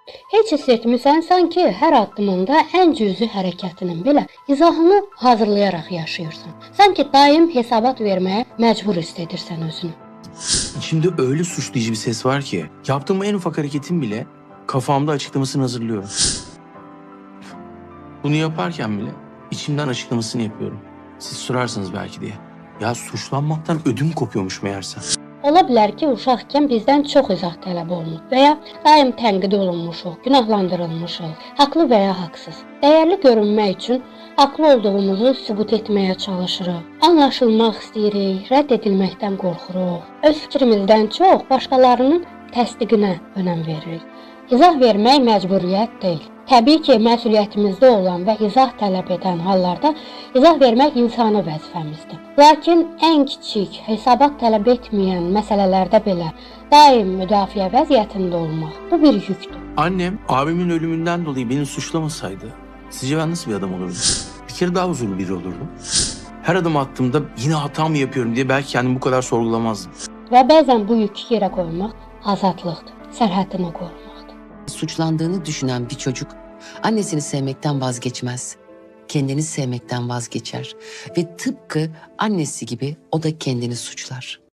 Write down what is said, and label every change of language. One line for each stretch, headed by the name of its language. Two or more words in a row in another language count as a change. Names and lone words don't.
Azerbaijani: Heç hiss etmirsən sanki hər addımında ən cüzi hərəkətinin belə izahını hazırlayaraq yaşayırsan. Sanki daim hesabat verməyə məcbur hiss edirsən özünü.
Turkish: İçimde öyle suçlayıcı bir ses var ki yaptığım en ufak hareketin bile kafamda açıklamasını hazırlıyorum. Bunu yaparken bile içimden açıklamasını yapıyorum. Siz sorarsınız belki diye. Ya suçlanmaktan ödüm kopuyormuş meğerse.
Azerbaijani: Ola bilər ki, uşaqkən bizdən çox izah tələb olunub və ya daim tənqid olunmuşuq, günahlandırılmışıq, haqlı və ya haqsız. Dəyərli görünmək üçün haqlı olduğumuzu sübut etməyə çalışırıq. Anlaşılmaq istəyirik, rədd edilməkdən qorxuruq. Öz fikrimizdən çox başqalarının təsdiqinə önəm veririk. İzah vermək məcburiyyət deyil. Təbii ki, məsuliyyətimizdə olan və izah tələb edən hallarda izah vermək insani vəzifəmizdir. Lakin ən kiçik, hesabat tələb etməyən məsələlərdə belə daim müdafiə vəziyyətində olmaq bu bir yükdür.
Turkish: Annem abimin ölümünden dolayı beni suçlamasaydı sizce ben nasıl bir adam olurdum? Bir kere daha huzurlu biri olurdum. Her adım attığımda yine hata mı yapıyorum diye belki kendimi bu kadar sorgulamazdım.
Azerbaijani: Və bəzən bu yükü yerə qoymaq azadlıqdır, sərhəddini qorumakdır.
Turkish: Suçlandığını düşünen bir çocuk annesini sevmekten vazgeçmez. Kendini sevmekten vazgeçer ve tıpkı annesi gibi o da kendini suçlar.